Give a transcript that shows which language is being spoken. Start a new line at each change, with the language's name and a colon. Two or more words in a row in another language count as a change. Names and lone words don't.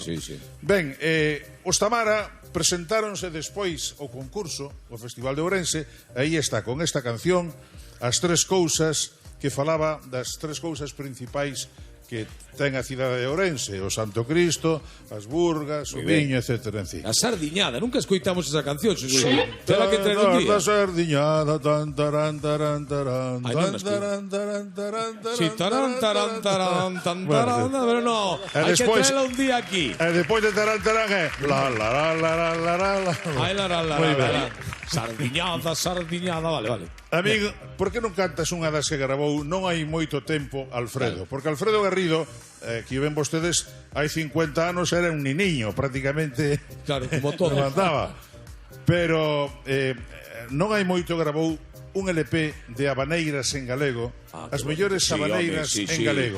Galician: Ben, os Tamara presentáronse despois ao concurso, o Festival de Ourense, aí está, con esta canción, As Tres Cousas, que falaba das tres cousas principais que ten a cidade de Ourense, o Santo Cristo, as burgas, o viño, etc. A sardiñada, nunca escoitamos esa canción. Terá que traer un día. A sardiñada, tan taran taran taran, tan taran taran taran. Sí, taran taran taran, tan taran, pero no, hai que traerla un día aquí. E despois de taran taran é la la la la la la la. Ai la la la la. Sardiñada, sardiñada, vale. Amigo, por que non cantas unha das que grabou non hai moito tempo Alfredo? Porque Alfredo Garrido, que ven vostedes, hai 50 anos era un niniño, prácticamente. Claro, como todo. Levantaba. Pero non hai moito grabou un LP de habaneiras en galego, as mellores habaneiras en galego.